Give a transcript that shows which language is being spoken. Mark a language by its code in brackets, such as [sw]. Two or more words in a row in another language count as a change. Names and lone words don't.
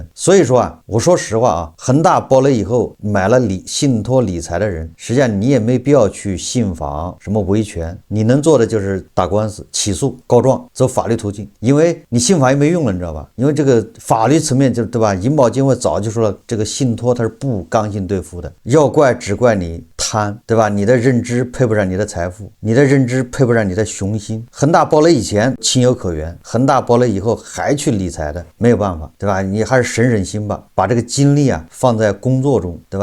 [zh] 所以說啊，我說實話啊，恆大暴雷以後買了信託理財的人，實際上你也沒必要去信訪什麼維權，你能做的就是打官司、起訴、告狀，走法律途徑，因為你信訪也沒用了，你知道吧？因為這個法律層面就是对吧？銀保監會早就說了，這個信託它是不刚性兌付的，要怪只怪你貪，對吧？你的認知配不上你的財富，你的認知配不上你的雄心。恆大暴雷以前情有可原，恆大暴雷以後還去理財的，沒有辦法，對吧？你還是省省心吧，把這個精力啊放在工作中，對吧？